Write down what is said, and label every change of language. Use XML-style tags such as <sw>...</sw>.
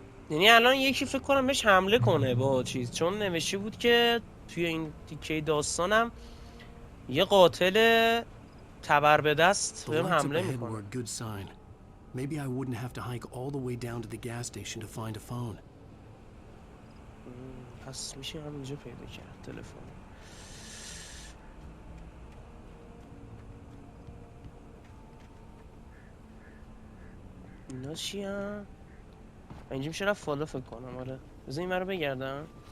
<fa>یعنی الان یکی فکر کنم بهش حمله کنه با چیز، چون نوشته بود که توی این تیکه داستانم یه قاتل تبر به دست بهم حمله میکنه.</fa> <en>Maybe I wouldn't have to hike all the way down to the gas station to find a phone.</en> <fa>پس میشه همینجا پیدا کرد تلفن. اینا چی هم؟ اینجا میشه رفت فالا فکر کنم. آره بذار این رو بگردم.</fa>